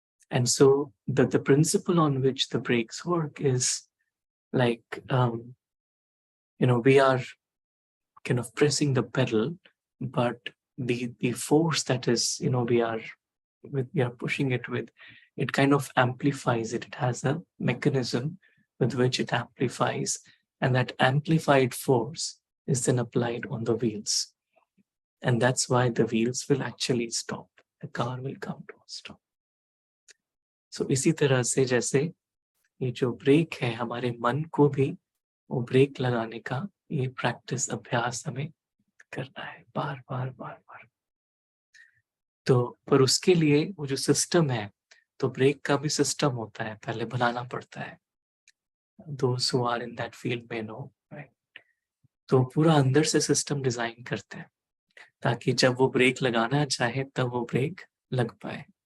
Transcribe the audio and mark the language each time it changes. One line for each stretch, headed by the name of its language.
English: And so the principle on which the brakes work is like, we are kind of pressing the pedal, but the force that is, we are pushing it with, it kind of amplifies it. It has a mechanism with which it amplifies, and that amplified force is then applied on the wheels. And that's why the wheels will actually stop. The car will come to a stop.
Hindi: So इसी तरह से जैसे ये जो break है हमारे मन को भी वो ब्रेक लगाने का ये प्रैक्टिस अभ्यास हमें करना है बार बार बार बार. तो पर उसके लिए वो जो सिस्टम है, तो ब्रेक का भी सिस्टम होता है, पहले बनाना पड़ता है.
English: Those who are in that field may know, right?
Hindi: तो पूरा अंदर से सिस्टम डिजाइन करते हैं ताकि जब वो ब्रेक लगाना चाहे तब वो ब्रेक लग पाए.